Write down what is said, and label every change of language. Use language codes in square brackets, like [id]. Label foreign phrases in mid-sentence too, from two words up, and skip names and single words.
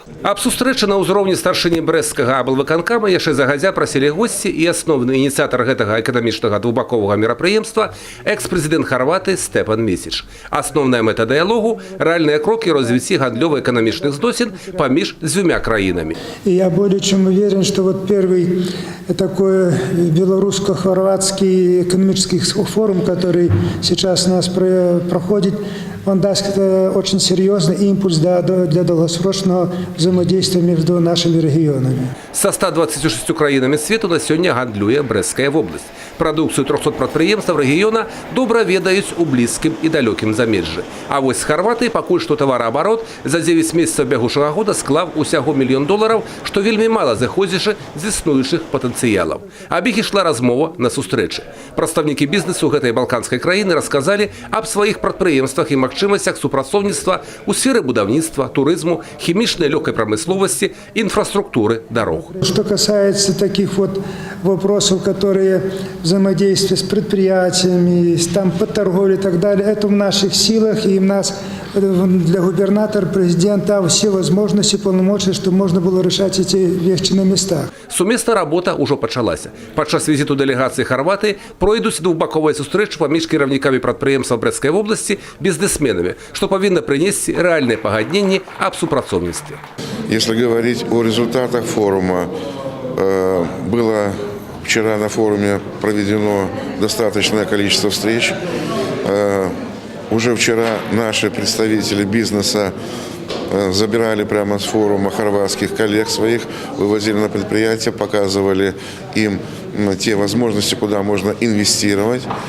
[be] Аб сустрэчы на ўзроўні старшыні брэсцкага аблвыканкама яшчэ загадзя прасілі госці і асноўны ініцыятар гэтага эканамічнага двухбаковага мерапрыемства экс-прэзідэнт Харватыі Степан Месіч. Асноўная мэта дыялогу – рэальныя крокі развіцці гандлёва-эканамічных зносін паміж дзвюмя краінамі. [ru] И я более чем уверен, что вот первый такой белорусско-хорватский экономический форум, который сейчас у нас проходит, он даст очень серьезный импульс для долгосрочного взаимодействия между нашими регионами. [be] Со 126 краінамі свету на сёння гандлюе Брэсцкая вобласць. Прадукцыю 300 прадпрыемстваў рэгіёна добра ведаюць у блізкім і далёкім замежжы. А вось з Харватыі пакуль што тавараабарот за 9 месяцаў бягучага года склаў усяго $1 мільён, што вельмі мала зыходзячы з існуючых патэнцыялаў. Аб іх ішла размова на сустрэчы. Прадстаўнікі бізнесу гэтай балканскай краіны расказалі аб сваіх прадпрыемствах і магчымасцях супрацоўніцтва ў сферы будаўніцтва, турызму, хімічнай лёгкай прамысловасці, інфраструктуры, дарог. [ru] Что касается таких вот вопросов, которые взаимодействие с предприятиями, там по торговле и так далее, это в наших силах, и у нас для губернатора, президента все возможности, полномочия, чтобы можно было решать эти вещи на местах. [be] Сумесная работа ўжо пачалася. Падчас візіту дэлегацыі Харватыі пройдуць двухбаковыя сустрэчы паміж кіраўнікамі прадпрыемстваў Брэсцкай вобласці бізнесменамі, што павінна прынесці рэальныя пагадненні аб супрацоўніцтве. [ru] Если говорить о результатах форума, было вчера на форуме проведено достаточное количество встреч. Уже вчера наши представители бизнеса забирали прямо с форума хорватских коллег своих, вывозили на предприятия, показывали им те возможности, куда можно инвестировать.